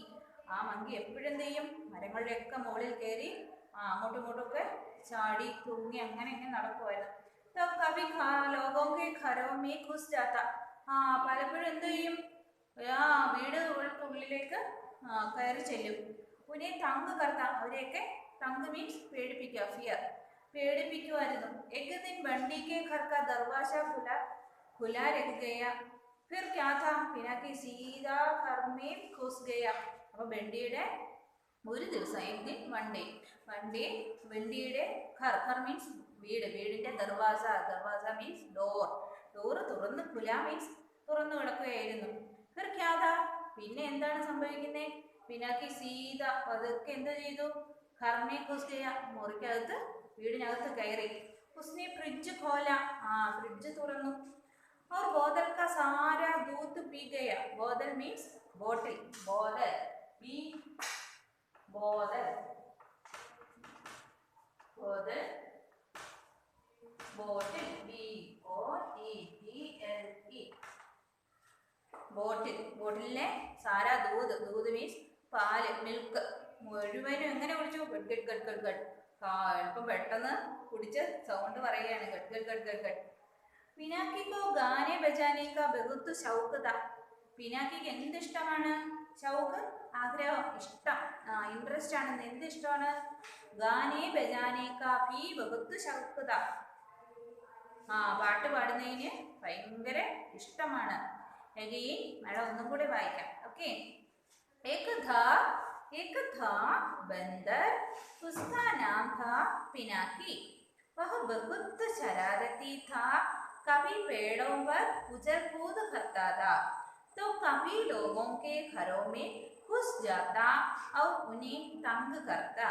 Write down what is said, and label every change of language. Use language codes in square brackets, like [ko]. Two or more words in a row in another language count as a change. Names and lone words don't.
[ml] ആ മങ്കി എപ്പോഴും എന്ത് ചെയ്യും, മരങ്ങളുടെ ഒക്കെ മുകളിൽ കയറി അങ്ങോട്ടും ഇങ്ങോട്ടും ഒക്കെ ചാടി തൂങ്ങി അങ്ങനെ ഇങ്ങനെ നടക്കുമായിരുന്നു. [hi] कभी लोगों के घरों में घुस जाता, [ml] പലപ്പോഴും എന്ത് ചെയ്യും, വീടുകൾക്കുള്ളിലേക്ക് കയറി ചെല്ലും. [hi] उन्हें तंग करता, [ml] അവരെയൊക്കെ തങ്ക് മീൻസ് പേടിപ്പിക്കുക, ഫിയർ, പേടിപ്പിക്കുമായിരുന്നു. [hi] एक दिन बंडी के घर का दरवाजा खुला रह गया, फिर क्या था, पिनाकी सीधा घर में घुस गया. [ml] അപ്പൊ ബണ്ടിയുടെ ഒരു ദിവസം, [hi] एक दिन [en] one day, [ml] ബണ്ടിയുടെ ഘർ മീൻസ് വീട്, വീടിന്റെ ദർവാസ, ദർവാസ മീൻസ് ഡോർ, ഡോർ തുറന്ന്, ഖുല മീൻസ് തുറന്നു കിടക്കുകയായിരുന്നു. [hi] फिर क्या था, [ml] പിന്നെ എന്താണ് സംഭവിക്കുന്നത്, പിനാക്കി സീത പതുക്കെ എന്ത് ചെയ്തു, [hi] घर में घुस गया, [ml] മുറിക്കകത്ത് വീടിനകത്ത് കയറി. [hi] उसने फ्रिज खोला, [ml] ഫ്രിഡ്ജ് തുറന്നു. [hi] और बोतल का सारा दूध पी गया. बोतल मीन्स बॉटल, बोतल बी बोतल, बोतल बोतल [en] B O T T L E, [ml] ബോട്ടിൽ, ബോട്ടിലിലെ [hi] सारा दूध, [ml] ദൂത് മീൻസ് പാല്, മിൽക്ക് മുഴുവനും എങ്ങനെ കുടിച്ചു, ഗഡ് ഗഡ് ഗഡ് ഗഡ് ഗഡ്. എളുപ്പം പെട്ടെന്ന് കുടിച്ച് സൗണ്ട് പറയുകയാണ്, ഗഡ് ഗഡ് ഗഡ് ഗഡ് ഗഡ്. [hi] पिनाकी को गाने बजाने का बहुत शौक था, [ml] പിനാക്കിക്ക് എന്ത് ഇഷ്ടമാണ്, ഷൗക്ക് ആഗ്രഹം, ഇഷ്ടം, ഇൻട്രസ്റ്റ് ആണ്. എന്ത് ഇഷ്ടമാണ്, [hi] गाने बजाने का भी बहुत शौक था, [ml] പാട്ട് പാടുന്നതിന് ഭയങ്കര ഇഷ്ടമാണ്. [en] again madam [ml] ഒന്നും കൂടെ വായിക്കാം. ഓക്കെ. [hi] एक था बंदर, उसका नाम था पिनाकी, वह बहुत शरारती था, कभी पेड़ों पर उछल कूद करता था, तो कभी लोगों के घरों में घुस जाता और उन्हें तंग करता.